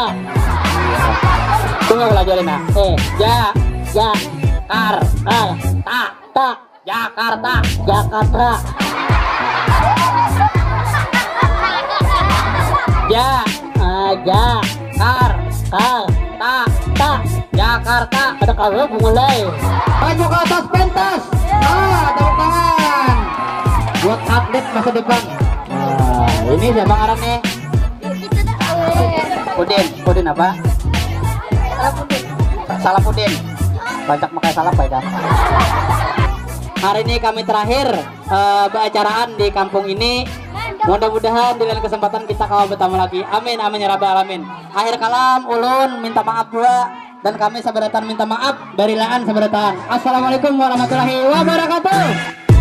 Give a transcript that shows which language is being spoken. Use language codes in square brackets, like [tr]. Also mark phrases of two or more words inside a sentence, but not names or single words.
[id] Tunggu aku ajarin, nah. Ja. Kar. Ta. Jakarta. Jakarta. Ja. Ja. Kar. Ta. Jakarta. Ada kalau mulai. Maju ke atas pentas. Tepuk tangan. Buat update masa depan. Ini siapa ngarangnya? Pudin apa? Salafuddin. Banyak makai salap ya. Hari ini kami terakhir beracaraan di kampung ini. Mudah-mudahan di lain kesempatan kita kawan bertemu lagi. [ar] آمين آمين يا رب العالمين. [bjn] Akhir kalam ulun minta maaf pula, dan kami sabaratan minta maaf dari laan sabaratan. [ar] السلام عليكم ورحمة الله وبركاته.